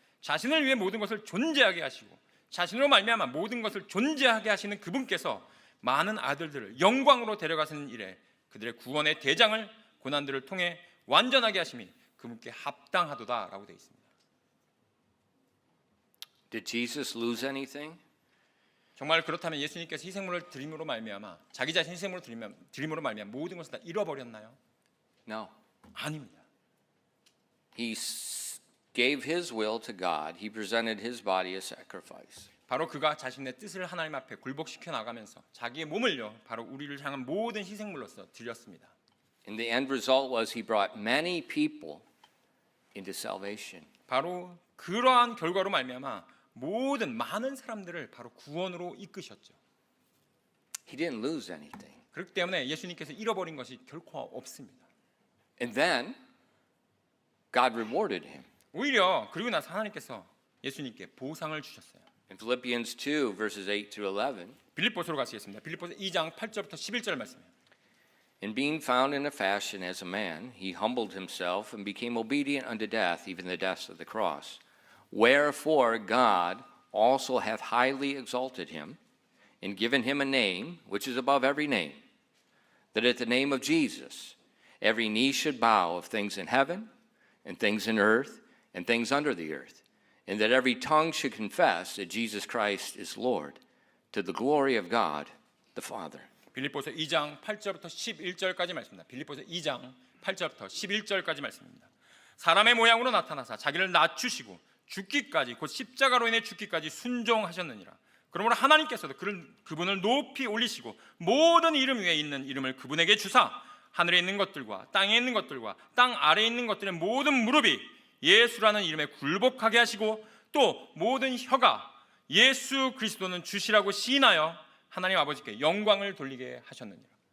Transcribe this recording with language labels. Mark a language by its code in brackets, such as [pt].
[ko] 자신을 위해 모든 것을 존재하게 하시고 자신으로 말미암아 모든 것을 존재하게 하시는 그분께서 많은 아들들을 영광으로 데려가시는 일에 그들의 구원의 대장을 고난들을 통해 완전하게 하심이 그분께 합당하도다라고 되어 있습니다. [en] Did Jesus lose anything? [ko] 정말 그렇다면 예수님께서 희생물을 드림으로 말미암아 자기 자신 희생물로 드림으로 말미암아 모든 것을 다 잃어버렸나요? [en] No. [ko] 아닙니다. [en] He gave his will to God. He presented his body as sacrifice. [ko] 바로 그가 자신의 뜻을 하나님 앞에 굴복시켜 나가면서 자기의 몸을요, 바로 우리를 향한 모든 희생물로서 드렸습니다. [en] And the end result was he brought many people into salvation. [ko] 바로 그러한 결과로 말미암아 모든 많은 사람들을 바로 구원으로 이끄셨죠. [en] He didn't lose anything. [ko] 그렇기 때문에 예수님께서 잃어버린 것이 결코 없습니다. [en] And then God rewarded him. [ko] 오히려 그리고 나서 하나님께서 예수님께 보상을 주셨어요. [en] In Philippians 2 verses 8 through 11, [ko] 빌립보서로 가시겠습니다. 빌립보서 2장 8절부터 11절 말씀이에요. [en] in being found in a fashion as a man, he humbled himself and became obedient unto death, even the death of the cross. Wherefore God also hath highly exalted him and given him a name which is above every name, that at the name of Jesus every knee should bow of things in heaven and things in earth, and things under the earth, and that every tongue should confess that Jesus Christ is Lord, to the glory of God the Father. [ko] 빌립보서 2장 8절부터 11절까지 말씀입니다. 빌립보서 2장 8절부터 11절까지 말씀입니다. 사람의 모양으로 나타나사 자기를 낮추시고 죽기까지 곧 십자가로 인해 죽기까지 순종하셨느니라. 그러므로 하나님께서도 그분을 높이 올리시고 모든 이름 위에 있는 이름을 그분에게 주사 하늘에 있는 것들과 땅에 있는 것들과 땅 아래에 있는 것들의 모든 무릎이 예수라는 이름에 굴복하게 하시고 또 모든 혀가 예수 그리스도는 주시라고 시인하여 하나님 아버지께 영광을 돌리게 하셨느니라.